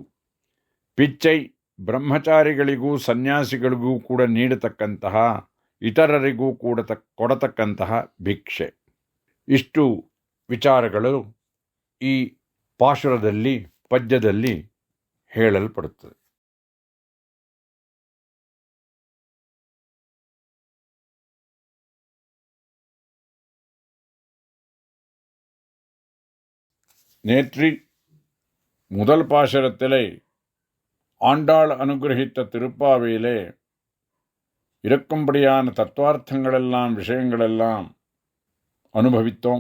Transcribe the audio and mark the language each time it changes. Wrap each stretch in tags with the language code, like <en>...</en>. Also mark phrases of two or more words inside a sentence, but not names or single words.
<kn>ಪಿಚ್ಚೈ, ಬ್ರಹ್ಮಚಾರಿಗಳಿಗೂ ಸನ್ಯಾಸಿಗಳಿಗೂ ಕೂಡ ನೀಡತಕ್ಕಂತಹ ಇತರರಿಗೂ ಕೊಡತಕ್ಕಂತಹ ಭಿಕ್ಷೆ. ಇಷ್ಟು ವಿಚಾರಗಳು ಈ ಪಾಶುರದಲ್ಲಿ ಪದ್ಯದಲ್ಲಿ ಹೇಳಲ್ಪಡುತ್ತದೆ.</kn> <ta>நேற்று முதல் பாசுரத்திலே ஆண்டாள் அனுகிரகித்த திருப்பாவையிலே இருக்கும்படியான தத்துவார்த்தங்களெல்லாம் விஷயங்களெல்லாம் அனுபவித்தோம்.</ta>